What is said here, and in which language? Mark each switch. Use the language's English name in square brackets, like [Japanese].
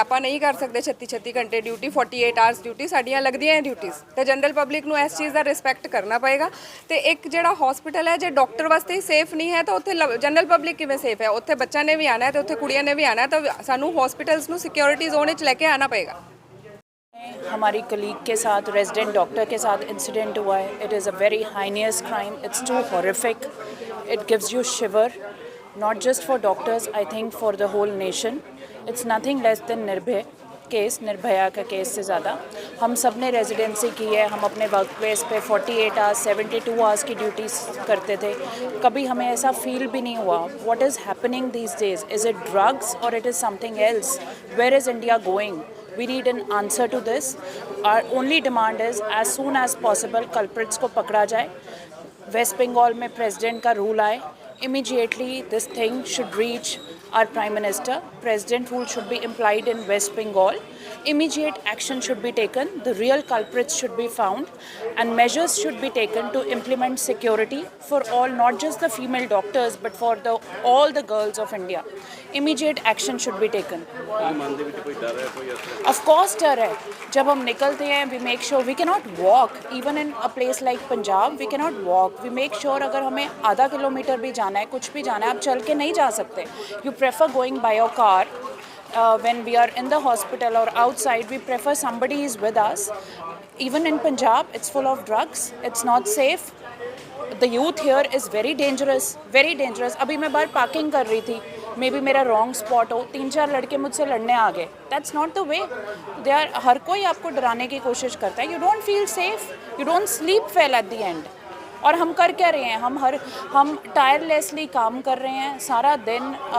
[Punjabi] ਆਪਾਂ ਨਹੀਂ ਕਰ ਸਕਦੇ 36 ਘੰਟੇ ਡਿਊਟੀ, 48 ਆਵਰਸ ਡਿਊਟੀ ਸਾਡੀਆਂ ਲੱਗਦੀਆਂ ਡਿਊਟੀਜ਼। ਤੇ ਜਨਰਲ ਪਬਲਿਕ ਨੂੰ ਇਸ ਚੀਜ਼ ਦਾ ਰਿਸਪੈਕਟ ਕਰਨਾ ਪਏਗਾ। ਤੇ ਇੱਕ ਜਿਹੜਾ ਹਸਪੀਟਲ ਹੈ ਜੇ ਡਾਕਟਰ ਵਾਸਤੇ ਹੀ ਸੇਫ ਨਹੀਂ ਹੈ ਤਾਂ ਉੱਥੇ ਜਨਰਲ ਪਬਲਿਕ ਕਿਵੇਂ ਸੇਫ ਹੈ? ਉੱਥੇ ਬੱਚਿਆਂ ਨੇ ਵੀ ਆਉਣਾ ਹੈ ਤੇ ਉੱਥੇ ਕੁੜੀਆਂ ਨੇ ਵੀ ਆਉਣਾ ਹੈ, ਤਾਂ ਸਾਨੂੰ ਹਸਪੀਟਲਸ ਨੂੰ ਸਿਕਿਉਰਿਟੀ ਜ਼ੋਨ ਵਿੱਚ ਲੈ ਕੇ ਆਉਣਾ पड़ेगा। [Hindi] हमारी कलीग के साथ, रेजिडेंट डॉक्टर के साथ इंसिडेंट हुआ है। [English] It is a very heinous crime, it's too horrific, it gives you shiver, not just for doctors, I think for the whole nation. It's nothing less than Nirbhaya [Hindi] का केस से ज़्यादा। हम सब ने रेजिडेंसी की है, हम अपने वर्क प्लेस पे 48 आवर्स 72 आवर्स की ड्यूटीज़ करते थे। कभी हमें ऐसा फील भी नहीं हुआ [English] What is happening these days, is it drugs और it is something else, where is India going? We need an answer to this. Our only demand is as soon as possible culprits [Hindi] को पकड़ा जाए। Waste Bengal में president का rule आए, [English] immediately this thing should reach our Prime Minister. President rule should be implied in West Bengal. Immediate action should be taken. The real culprits should be found and measures should be taken to implement security for all, not just the female doctors but for all the girls of India. Immediate action should be taken. Of course [Hindi] डर है। जब हम निकलते हैं [English] we make sure we cannot walk even in a place like Punjab, we cannot walk, we make sure [Hindi] अगर हमें आधा kilometre भी जाना है, कुछ भी जाना है, आप चल के नहीं जा सकते। [English] You prefer going by your car. When we are in the hospital or outside, we prefer somebody is with us. Even in Punjab, it's full of drugs. It's not safe. The youth here is very dangerous, very dangerous. [Hindi] अभी मैं बाहर parking कर रही थी, may be मेरा wrong spot हो, 3-4 लड़के मुझसे लड़ने आ गए। [English] That's not the way. They are, [Hindi] हर कोई आपको डराने की कोशिश करता है। [English] You don't feel safe, you don't sleep well at the end. [Hindi] और हम कर क्या रहे हैं, हम टायरलेसली काम कर रहे हैं सारा दिन.